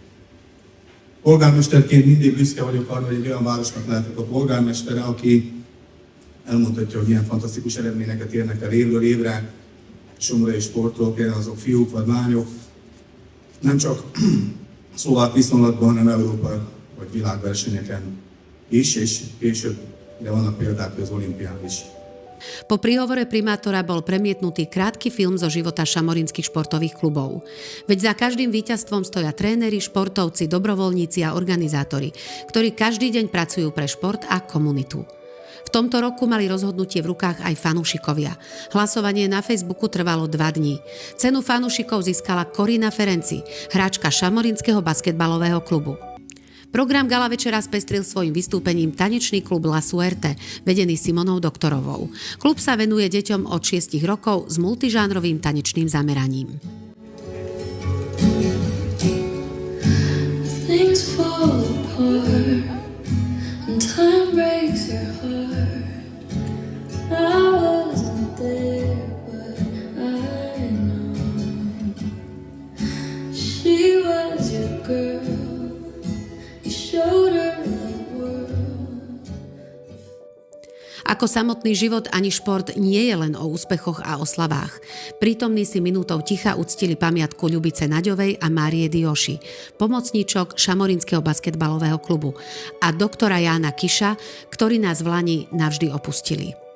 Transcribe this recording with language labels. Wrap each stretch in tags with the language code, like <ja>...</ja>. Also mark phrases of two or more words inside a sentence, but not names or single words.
<hu>Polgármesterként mindig büszke vagyok arra, hogy egy olyan városnak lehetek a polgármestere, aki elmondhatja, hogy ilyen fantasztikus eredményeket érnek el évről évre. Somorai sportolók, azok fiúk vagy lányok, nem csak szlovák viszonylatban, hanem Európa vagy világversenyeken is, és később, de vannak példák az olimpián is.</hu> <sk>Po príhovore primátora bol premietnutý krátky film zo života šamorinských športových klubov. Veď za každým víťazstvom stoja tréneri, športovci, dobrovoľníci a organizátori, ktorí každý deň pracujú pre šport a komunitu. V tomto roku mali rozhodnutie v rukách aj fanúšikovia. Hlasovanie na Facebooku trvalo 2 dní. Cenu fanúšikov získala Corina Ferenci, hráčka šamorinského basketbalového klubu. Program gala večera spestril svojim vystúpením tanečný klub La Suerte, vedený Simonou Doktorovou. Klub sa venuje deťom od 6 rokov s multižánrovým tanečným zameraním.</sk> <en>Things fall apart and time breaks your heart. I wasn't there, but I know she was your girl.</en> <sk>Ako samotný život, ani šport nie je len o úspechoch a oslavách. Prítomní si minútou ticha uctili pamiatku Ľubice Naďovej a Márie Dioši, pomocníčok šamorinského basketbalového klubu, a doktora Jána Kiša, ktorí nás v lani navždy opustili.</sk>